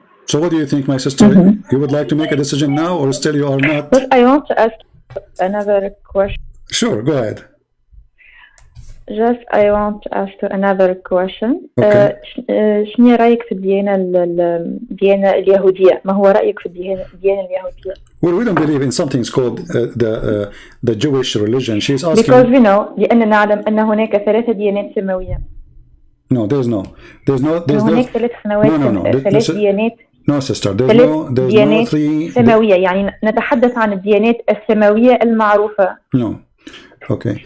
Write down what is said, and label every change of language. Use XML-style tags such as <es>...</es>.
<en>So what do you think, my sister? You would like to make a decision now, or still you are not? But I want to ask another question. Sure, go ahead. I want to ask another question. Okay.</en> <ar>شنو رأيك في الديانة اليهودية؟ ما هو رأيك في الديانة اليهودية؟</ar> <en>Well, we don't believe in something called the Jewish religion. She's asking. Because we know</en> <ar>لأننا نعلم أن هناك 3 ديانات سماوية.</ar> <en>No, there's no.</en> <ar>هناك 3 سنوات. 3 ديانات.</ar> <en>No, sister. There's no 3</en> <ar>سماوية. يعني نتحدث عن الديانات السماوية المعروفة.</ar> <en>No. Okay.</en>